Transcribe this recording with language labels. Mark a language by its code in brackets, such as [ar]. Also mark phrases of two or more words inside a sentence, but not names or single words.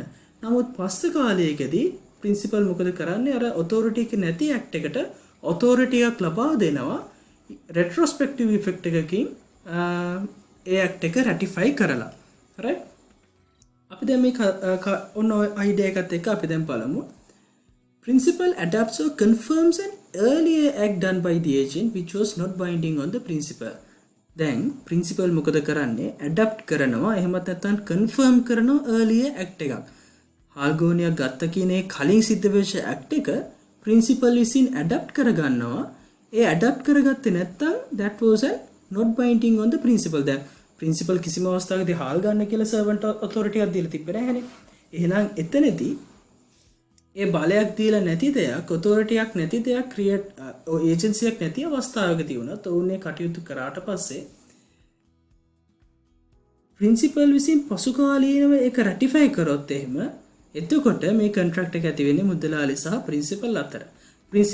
[si] නමුත් පස්සේ කාලයකදී ප්‍රින්සිපල් මොකද කරන්නේ? අර ඔතොරිටි එක නැති ඇක්ට් එකට ඔතොරිටි එකක් ලබා දෙනවා [en] retrospective effect [si] එකකින් ඒ ඇක්ට් එක රැටිෆයි කරලා. රයිට්? අපි දැන් මේ ඔන්න ඔය අයිඩියා එකත් එක්ක අපි දැන් බලමු. [en] Principal adapts or confirms an earlier act done by the agent which was not binding on the principal. [si] දැන් ප්‍රින්සිපල් මොකද කරන්නේ? ඇඩැප්ට් කරනවා එහෙමත් නැත්නම් කන්ෆර්ම් කරනවා [en] earlier act [si] එකක්. හාල්ගෝනියක් ගත්ත කියන ඒ කලින් සිද්ධ වෙච්ච act එක ප්‍රින්සිපල් විසින් ඇඩැප්ට් කරගන්නවා. ඒ ඇඩැප්ට් කරගත්තේ නැත්නම් [en] that was not binding on the principal. [si] දැන් ප්‍රින්සිපල් කිසිම අවස්ථාවකදී හාල් ගන්න කියලා සර්වන්ට් ඔතොරිටි එකක් දීලා තිබ්බේ නැහැනේ. එහෙනම් එතනදී ඒ බලයක් දීලා නැති දෙයක් ඔතොරිටි එකක් නැති දෙයක් [en] create agency [si] එකක් නැති අවස්ථාවකදී වුණත් ඔවුනේ කටයුතු කරාට පස්සේ ප්‍රින්සිපල් විසින් පසු කාලීනව ඒක රැටිෆයි කරොත් එහෙම එතකොට මේ කොන්ට්‍රැක්ට් එක ඇති වෙන්නේ මුදලාලි සහ ප්‍රින්සිපල් අතර.